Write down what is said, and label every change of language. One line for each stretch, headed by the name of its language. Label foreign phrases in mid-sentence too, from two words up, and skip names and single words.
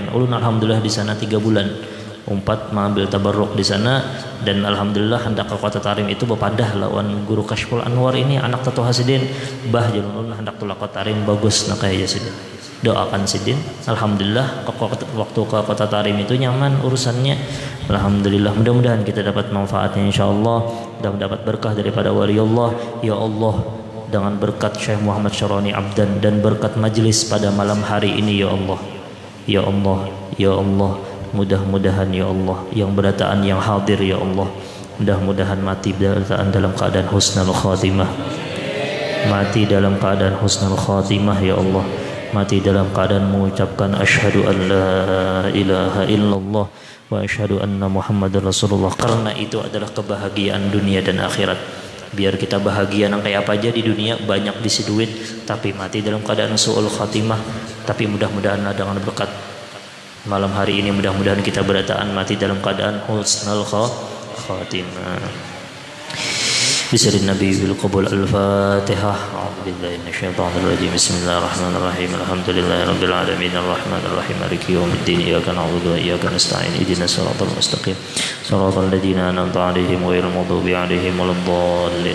Banjar: Ulun alhamdulillah di sana 3 bulan. Umpat mengambil tabarruk di sana, dan alhamdulillah hendak ke Kota Tarim itu berpadah lawan guru Kashful Anwar ini anak tertua Sidin. Bah jalun ulun hendak tulah Kota Tarim bagus nak kaya Sidin. Doakan Sidin. Alhamdulillah waktu ke Kota Tarim itu nyaman urusannya. Alhamdulillah, mudah-mudahan kita dapat manfaatnya insyaallah dan mendapat berkah daripada
Arabic: ولي الله. يا الله,
Banjar: dengan berkat Syekh Muhammad Syarani Abdan dan berkat majlis pada malam hari ini
Arabic: يا الله. يا الله، يا الله,
Banjar: mudah-mudahan
Arabic: يا الله
Banjar: yang berataan yang hadir ya Allah, mudah-mudahan mati berataan dalam keadaan
Arabic: حسن الخاتمة.
Banjar: Mati dalam keadaan
Arabic: حسن الخاتمة يا الله.
Banjar: Mati dalam keadaan mengucapkan
Arabic: أشهد أن لا إله إلا الله وأشهد أن محمدا رسول الله,
Banjar: karena itu adalah kebahagiaan dunia dan akhirat. Biar kita bahagia nang kayak apa aja di dunia, banyak bisi duit tapi mati dalam keadaan
Arabic: سوء الخاتمة.
Banjar: Tapi mudah-mudahan dengan berkat malam hari ini, mudah-mudahan kita berataan mati dalam keadaan
Arabic: حسن الخاتمة. بسم الله النبي بالقبول الفاتحة. أعوذ بالله من الشيطان الرجيم. بسم الله الرحمن الرحيم. الحمد لله رب العالمين الرحمن الرحيم مالك يوم الدين. إياك نعبد وإياك نستعين. اهدنا الصراط المستقيم. صراط الذين أنعمت عليهم غير المغضوب عليهم ولا الضالين.